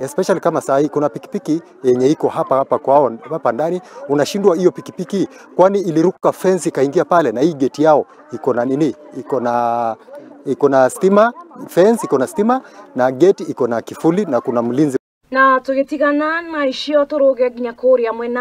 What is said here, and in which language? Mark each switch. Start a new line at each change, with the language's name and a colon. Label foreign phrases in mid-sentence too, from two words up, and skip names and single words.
Swahili: Especially kama saa hii kuna pikipiki yenye iko hapa kwao hapa ndani, unashindwa hiyo pikipiki kwani iliruka fence ikaingia pale, na hii gate yao iko na nini? Iko na stima, fence iko na stima na gate iko na kifuli na kuna mlinzi.
Kikuyu: Na tugitigana na icio turuge nginya kuria mwena